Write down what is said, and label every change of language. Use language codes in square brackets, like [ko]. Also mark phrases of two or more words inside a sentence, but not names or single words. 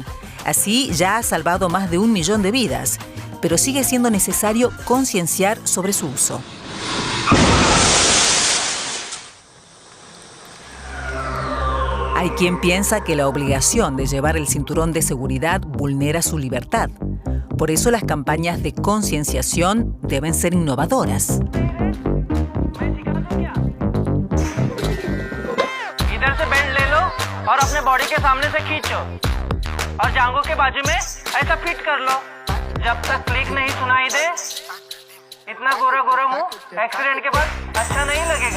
[es] Así ya ha salvado más de 1 millón de vidas, pero sigue siendo necesario concienciar sobre su uso. Hay quien piensa que la obligación de llevar el cinturón de seguridad vulnera su libertad. Por eso las campañas de concienciación deben ser innovadoras. [hi] इधर से बेल्ट ले लो और अपने बॉडी के सामने से खींचो और जांघों के बाजू में ऐसा फिट कर लो जब तक क्लिक नहीं सुनाई दे इतना गोरा गोरा मुंह एक्सीडेंट के बाद अच्छा नहीं लगेगा.